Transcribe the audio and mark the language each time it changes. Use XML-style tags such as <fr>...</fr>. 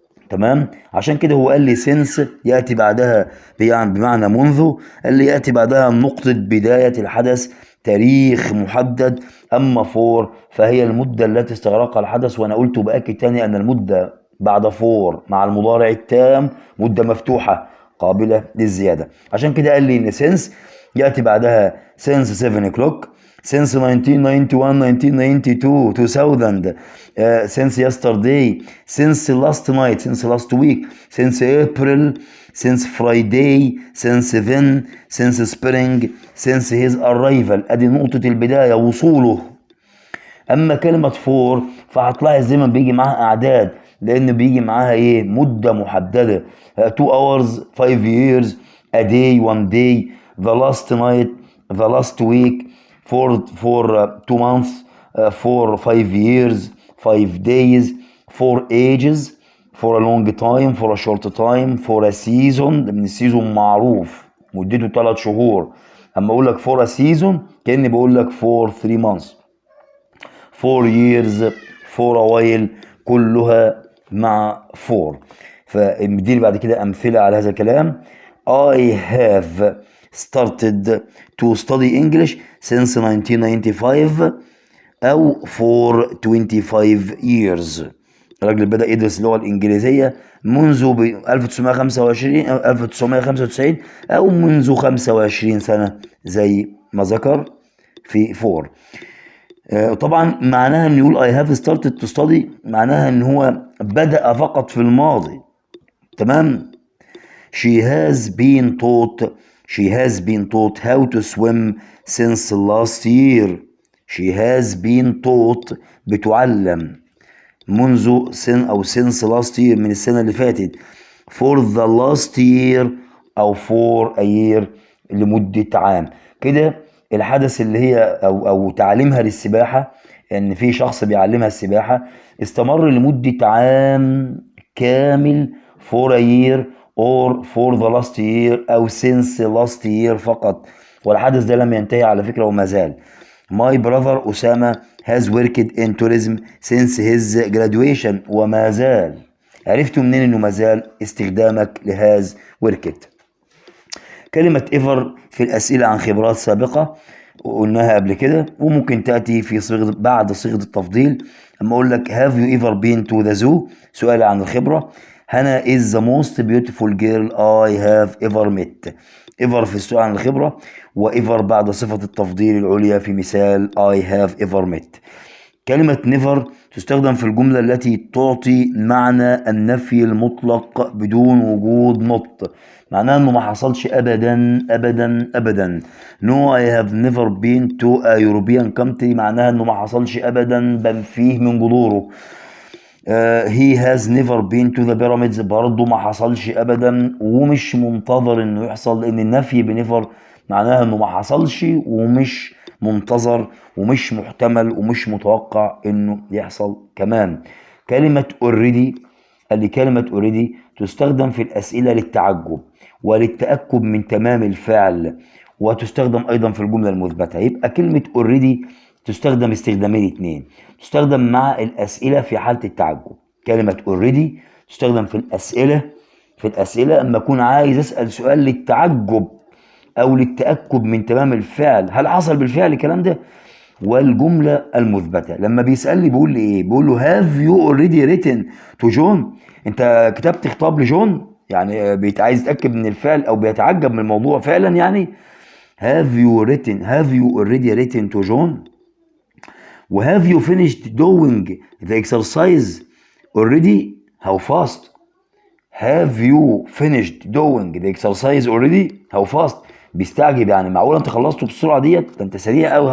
<ar>تمام، عشان كده هو قال لي since يأتي بعدها بمعنى منذ، قال لي يأتي بعدها نقطة بداية الحدث، تاريخ محدد. أما for فهي المدة التي استغرقها الحدث، وأنا قلت وبأكد تاني أن المدة بعد for مع المضارع التام مدة مفتوحة قابلة للزيادة. عشان كده قال لي إن</ar> <en>since</en> <ar>يأتي بعدها</ar> <en>since 7 o'clock، since 1991 1992 2000 since yesterday، since last night، since last week، since April، since Friday، since then، since spring، since his arrival.</en> <ar>ادي نقطة البداية وصوله. اما كلمة</ar> <en>for</en> <ar>فهتلاحظ دايما بيجي معاها اعداد، لان بيجي معاها ايه؟ مدة محددة،</ar> <en>2 hours، 5 years، a day، 1 day، the last night، the last week، for 2 months، for 5 years، 5 days، for ages، for a long time، for a short time، for a season.</en> <ar>من السيزون معروف مدته 3 شهور. اما اقول لك</ar> <en>for a season</en> <ar>كأني بقول لك</ar> <en>for 3 months، 4 years، for a while،</en> <ar>كلها مع</ar> <en>for.</en> <ar>فمديني بعد كده امثله على هذا الكلام.</ar> <en>I have started to study English since 1995</en> <ar>أو</ar> <en>for 25 years.</en> <ar>الراجل بدأ يدرس اللغة الإنجليزية منذ 1925 أو 1995 أو منذ 25 سنة زي ما ذكر في for. طبعا معناها ان يقول</ar> <en>I have started to study</en> <ar>معناها ان هو بدأ فقط في الماضي. تمام.</ar> <en>She has been taught She has been taught how to swim since last year. She has been taught</en> <ar>بتعلم منذ</ar> <en>since last year</en> <ar>من السنة اللي فاتت.</ar> <en>For the last year</en> <ar>أو</ar> <en>for a year</en> <ar>لمدة عام. كده الحدث اللي هي أو تعليمها للسباحة، إن في شخص بيعلمها السباحة، استمر لمدة عام كامل</ar> <en>for a year or for the last year</en> <ar>أو</ar> <en>since last year</en> <ar>فقط، والحدث ده لم ينتهي على فكرة وما زال.</ar> <en>My brother Osama has worked in tourism since his graduation.</en> <ar>وما زال. عرفتوا منين إنه ما زال؟ استخدامك لهاز worked. كلمة ever في الأسئلة عن خبرات سابقة قلناها قبل كده، وممكن تأتي في صيغة بعد صيغة التفضيل. أما أقول لك</ar> <en>have you ever been to the zoo؟</en> <ar>سؤال عن الخبرة. هنا</ar> <en>is the most beautiful girl I have ever met.</en> <ar>ever في السؤال عن الخبرة، وever بعد صفة التفضيل العليا في مثال</ar> <en>I have ever met.</en> <ar>كلمة never تستخدم في الجملة التي تعطي معنى النفي المطلق بدون وجود not. معناها انه ما حصلش ابدا ابدا ابدا.</ar> <en>No I have never been to a European country</en> <ar>معناها انه ما حصلش ابدا، بنفيه من جذوره.</ar> <en>he has never been to the pyramids</en> <ar>برضه ما حصلش ابدا ومش منتظر انه يحصل، لان النفي بنيفر معناها انه ما حصلش ومش منتظر ومش محتمل ومش متوقع انه يحصل كمان. كلمة already، اللي كلمة already تستخدم في الأسئلة للتعجب وللتأكد من تمام الفعل، وتستخدم أيضا في الجملة المثبتة. يبقى كلمة already تستخدم استخدامين اتنين. تستخدم مع الأسئلة في حالة التعجب. كلمة already تستخدم في الأسئلة أما أكون عايز أسأل سؤال للتعجب أو للتأكد من تمام الفعل، هل حصل بالفعل الكلام ده؟ والجملة المثبتة لما بيسألني بيقول لي إيه؟ بيقول له</ar> <en>have you already written to John؟</en> <ar>أنت كتبت خطاب لجون؟ يعني عايز يتأكد من الفعل أو بيتعجب من الموضوع فعلا يعني.</ar> <en>have you already written to John؟ و have you finished doing the exercise already؟ how fast؟ have you finished doing the exercise already؟ how fast؟</en> <ar>بيستعجب يعني، معقول انت خلصته بالسرعه ديت؟ ده انت سريع قوي.</ar>